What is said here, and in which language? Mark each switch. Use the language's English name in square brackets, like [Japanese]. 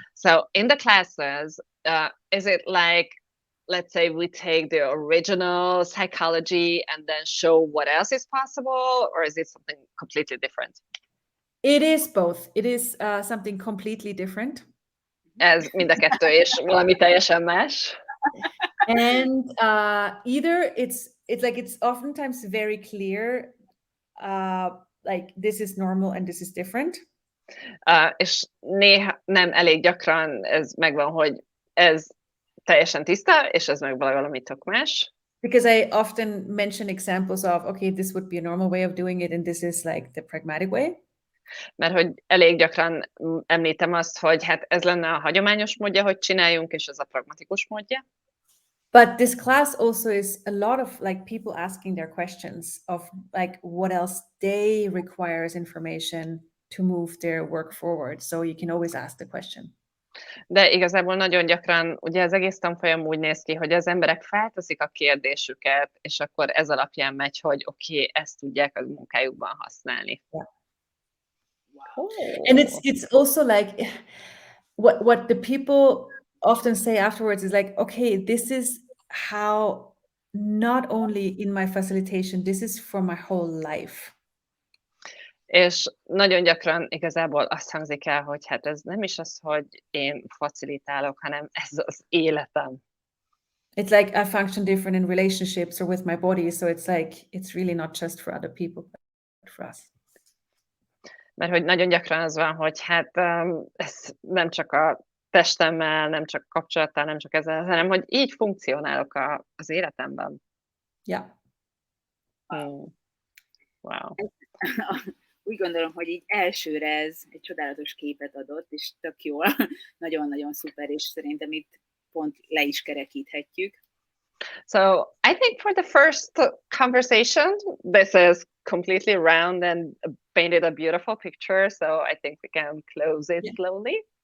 [English] So in the classes, is it like, let's say we take the original psychology and then show what else is possible, or is it something completely different? It is both. It is something completely different. [Hungarian] Ez mind a kettő, és valami teljesen más. [English] And either it's oftentimes very clear, like this is normal and this is different. [Hungarian] És néha nem elég gyakran ez megvan, hogy ez teljesen tiszta, és ez meg valami tök más. [English] Because I often mention examples of, okay, this would be a normal way of doing it, and this is like the pragmatic way. [Hungarian] Mert hogy elég gyakran említem azt, hogy hát ez lenne a hagyományos módja, hogy csináljunk, és ez a pragmatikus módja. [English] But this class also is a lot of like people asking their questions of like what else they require as information to move their work forward. So you can always ask the question. [Hungarian] De igazából nagyon gyakran, ugye az egész tanfolyam úgy néz ki, hogy az emberek felteszik a kérdésüket, és akkor ez alapján megy, hogy oké, ezt tudják a munkájukban használni. [English] Yeah. Wow. And it's also like what the people often say afterwards is like, okay, this is how not only in my facilitation, this is for my whole life. [Hungarian] És nagyon gyakran igazából azt hangzik el, hogy hát ez nem is az, hogy én facilitálok, hanem ez az életem. [English] It's like I function different in relationships or with my body, so it's like it's really not just for other people, but for us. [Hungarian] Mert hogy nagyon gyakran az van, hogy hát ez nem csak a testemmel, nem csak kapcsolattal, nem csak ezzel, hanem hogy így funkcionálok az életemben. [English] Yeah. Wow. [Hungarian] Úgy gondolom, hogy így elsőre ez egy csodálatos képet adott, és tök jól, nagyon-nagyon szuper, és szerintem itt pont le is kerekíthetjük. [English] So I think for the first conversation, this is completely round and painted a beautiful picture. So I think we can close it slowly.